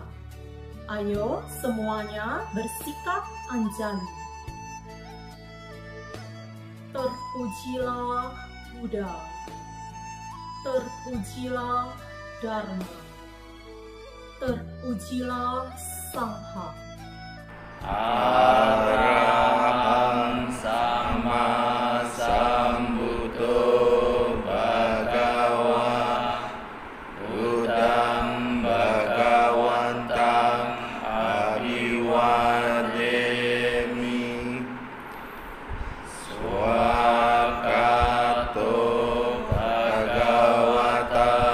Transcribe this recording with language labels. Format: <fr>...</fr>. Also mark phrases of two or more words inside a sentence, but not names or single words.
<id>Ayo semuanya bersikap anjali. Terpujilah Buddha, terpujilah Dharma, terpujilah Sangha.</id> <pi>Arahang Sama Sambuddho Bhagava Buddhang Bhagavantang Abhiwademi Swakato Bhagavata</pi>